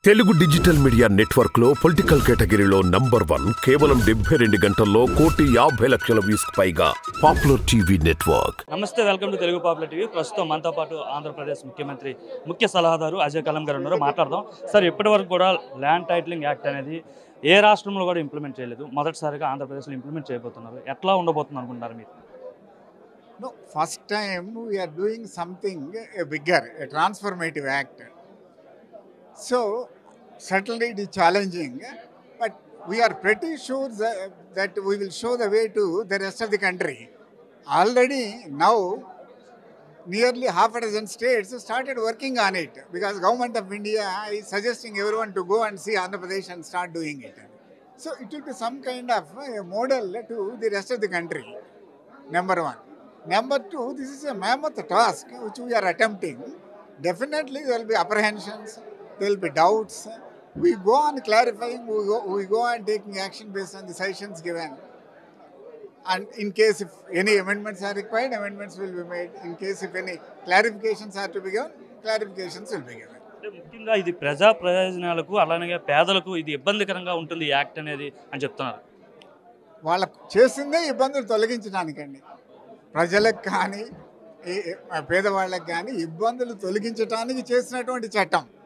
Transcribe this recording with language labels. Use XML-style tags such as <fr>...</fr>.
<te>Telugu digital media network లో political కేటగిరీలో number 1 కేవలం 72 గంటల్లో 1,50,00,000 వ్యూస్ పైగా పాపులర్ టీవీ నెట్వర్క్. నమస్తే, welcome to Telugu popular TV. ప్రస్తుతం మనతో పాటు ఆంధ్రప్రదేశ్ ముఖ్యమంత్రి ముఖ్య సలహాదారు అజయ్ కల్లం గారు ఉన్నారు. మాట్లాడదాం. సార్, ఇప్పటివరకు కూడా ల్యాండ్ టైటిలింగ్ యాక్ట్ అనేది ఏ రాష్ట్రంలో కూడా ఇంప్లిమెంట్ చేయలేదు. మొదటిసారిగా ఆంధ్రప్రదేశ్లో ఇంప్లిమెంట్ చేయబోతున్నారు. ఎట్లా ఉండబోతుంది అనుకుంటారు మీరు?</te> <en>No, first time we are doing something bigger, a transformative act. So, certainly it is challenging, but we are pretty sure that we will show the way to the rest of the country. Already now, nearly half a dozen states started working on it because Government of India is suggesting everyone to go and see Andhra Pradesh and start doing it. So, it will be some kind of a model to the rest of the country, number one. Number two, this is a mammoth task which we are attempting. Definitely there will be apprehensions, there will be doubts. We go on clarifying, we go on taking action based on the suggestions given. And in case if any amendments are required, amendments will be made. In case if any clarifications are to be given, clarifications will be given.</en> <te>ముఖ్యంగా ఇది ప్రజా ప్రయోజనాలకు అలానే పేదలకు ఇది ఇబ్బందికరంగా ఉంటుంది ఈ యాక్ట్ అనేది అని చెప్తున్నారు. వాళ్ళకు చేసిందే ఇబ్బందులు తొలగించడానికండి. ప్రజలకు కానీ పేదవాళ్ళకి కానీ ఇబ్బందులు తొలగించడానికి చేసినటువంటి చట్టం.</te>